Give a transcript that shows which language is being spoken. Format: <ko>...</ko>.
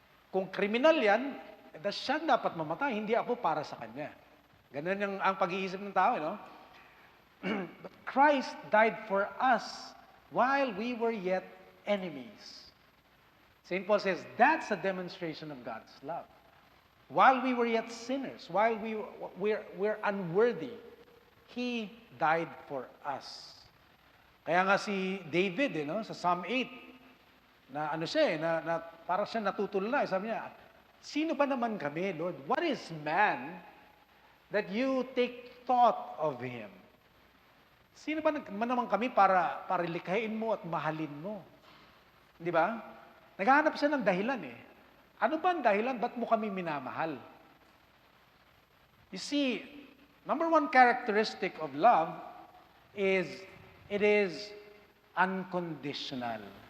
<tl>Kung kriminal yan, siya dapat mamatay, hindi ako para sa kanya. Ganun ang pag-iisip ng tao, no?</tl> <en>But Christ died for us while we were yet enemies. St. Paul says, that's a demonstration of God's love. While we were yet sinners, while we're unworthy, He died for us.</en> <tl>Kaya nga si David, sa Psalm 8, na parang siya natutulala. Sabi niya, sino ba naman kami,</tl> <en>Lord? What is man that you take thought of him?</en> <tl>Sino ba naman kami para likhain mo at mahalin mo? Di ba? Naghahanap siya ng dahilan Ano ba ang dahilan? Ba't mo kami minamahal?</tl> <en>You see, number one characteristic of love is it is unconditional.</en>